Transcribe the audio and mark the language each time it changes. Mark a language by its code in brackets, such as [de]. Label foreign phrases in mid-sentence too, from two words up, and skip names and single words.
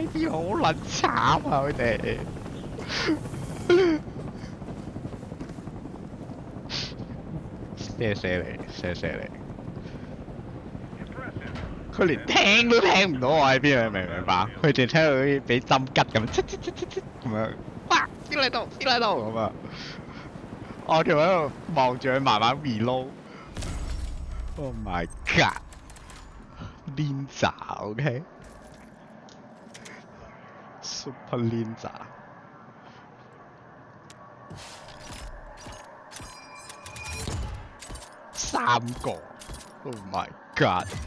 [yue] 呢啲好撚慘啊！佢哋。謝謝你。佢連聽都聽唔到我喺邊，你明唔明白？佢淨聽到好似俾針吉咁，咁樣，哇！邊嚟到咁啊！我仲喺度望住佢慢慢 reload。 [en] Oh my god！ Ninja OK？ Super Ninja。3個 ！Oh my god！